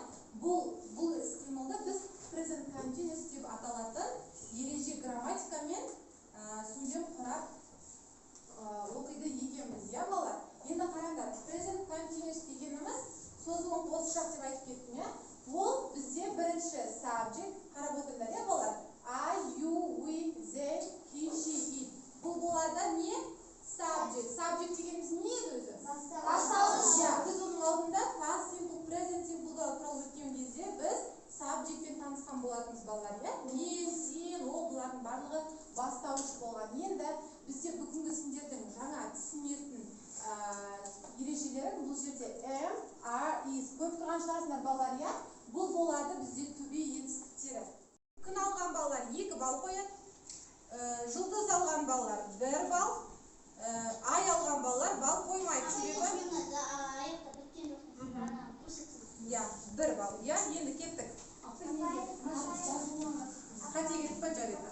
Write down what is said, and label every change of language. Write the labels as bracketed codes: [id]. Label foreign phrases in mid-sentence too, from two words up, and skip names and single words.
[kk] Бұл іс-қимылды біз [en] present continuous [kk] деп аталатын ереже грамматикамен сөйлем құрап оқиды екенбіз, я балалар? Енді қараңдар, [en] present continuous [kk] дегеніміз созылыңқы босыша деп айтып кеттім, я? Ол бізде бірінші subject, қарап отырыңдар, я балалар? [en] I, you, we, they, he, she, it. [kk] Бұл болады не? Subject. Subject дегеніміз не еді өзі? Бастауыш. Біз оның алдында [en] past simple, present simple [kk] туралы өткен кезде біз subjectпен танысқан болатынбыз балалар, я? Мен, сен, ол бұлардың барлығы бастауыш болған. Енді бізде бүгінгі сендердің жаңа түсінетін ережелері бұл жерде [en] am, are, is. [kk] Көріп тұрған шығарсыңдар балалар, я? Бұл болады бізде [en] to be [kk] етістіктері. Күн алған балалар 2 балл қояды. Жұлдыз алған балалар 1 балл. Ай алған балалар балл қоймайды. Я, 1 балл. Я, енді кеттік. Қате кетіп па жарайды.